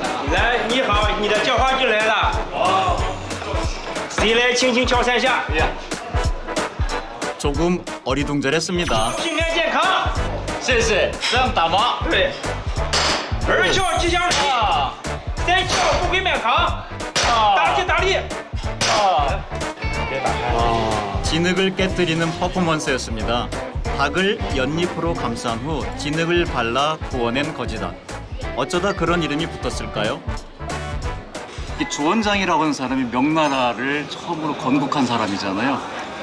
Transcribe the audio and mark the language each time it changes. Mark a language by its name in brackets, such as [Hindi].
[Chinese] 来，你好，你的叫花进来了。哦。谁来轻轻敲三下？ [Korean] 조금 어리둥절했습니다. [Chinese] 新年健康。谢谢，这样打吗？对。二敲吉祥礼，三敲富贵满堂。大吉大利。别打开。 [Korean] 진흙을 깨뜨리는 퍼포먼스였습니다. 닭을 연잎으로 감싼 후 진흙을 발라 구워낸 거지닭. 어쩌다 그런 이름이 붙었을까요? 이 주원장이라고 하는 사람이 명나라를 처음으로 건국한 사람이잖아요.